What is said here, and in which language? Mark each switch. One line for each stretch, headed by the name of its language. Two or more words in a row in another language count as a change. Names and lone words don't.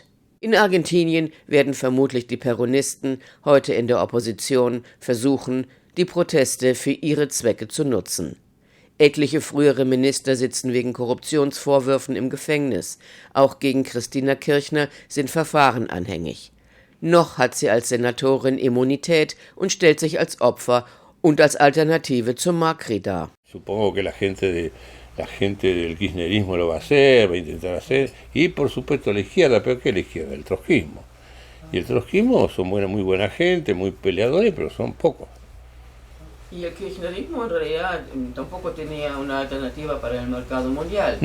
German: In Argentinien werden vermutlich die Peronisten, heute in der Opposition, versuchen, die Proteste für ihre Zwecke zu nutzen. Etliche frühere Minister sitzen wegen Korruptionsvorwürfen im Gefängnis. Auch gegen Christina Kirchner sind Verfahren anhängig. Noch hat sie als Senatorin Immunität und stellt sich als Opfer und als Alternative zu Macri dar.
Spanish: Supongo que la gente del kirchnerismo lo va a hacer, va a intentar hacer, y por supuesto la izquierda, pero ¿qué es la izquierda? El trotskismo. Y el trotskismo son muy buena gente, muy peleadores, pero son pocos. Y el kirchnerismo en realidad tampoco tenía una alternativa para el mercado mundial.